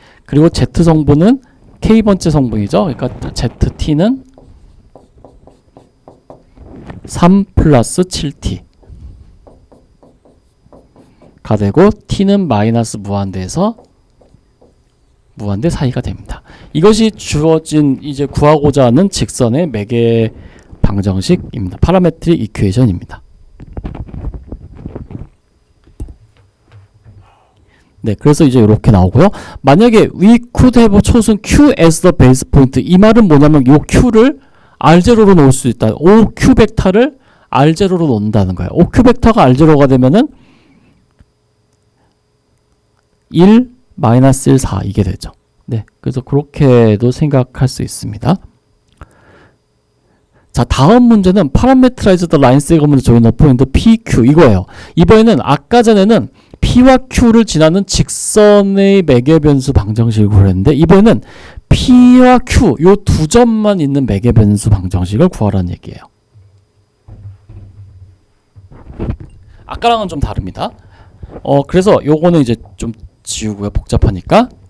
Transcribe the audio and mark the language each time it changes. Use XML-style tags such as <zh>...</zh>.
<ko>그리고 Z 성분은 K번째 성분이죠. 그러니까 ZT는 3 플러스 7T 가 되고 T는 마이너스 무한대에서 무한대 사이가 됩니다. 이것이 주어진 이제 구하고자 하는 직선의 매개 방정식입니다. 파라메트릭 이퀘이션입니다. 네, 그래서 이제 이렇게 나오고요. 만약에</ko> <en>we could have chosen Q as the base point,</en> <ko>이 말은 뭐냐면 요 Q를 R0로 놓을 수 있다. OQ 벡터를 R0로 놓는다는 거예요. OQ 벡터가 R0가 되면은 1, 마이너스 1, 4 이게 되죠. 네, 그래서 그렇게도 생각할 수 있습니다. 자, 다음 문제는</ko> <en>parameterize the line segment join a point PQ</en> <ko>이거예요. 이번에는 아까 전에는 P와 Q를 지나는 직선의 매개변수 방정식을 구했는데 이번에는 P와 Q 요 두 점만 있는 매개변수 방정식을 구하라는 얘기예요. 아까랑은 좀 다릅니다. 그래서 요거는 이제 좀 지우고요. 복잡하니까.</ko>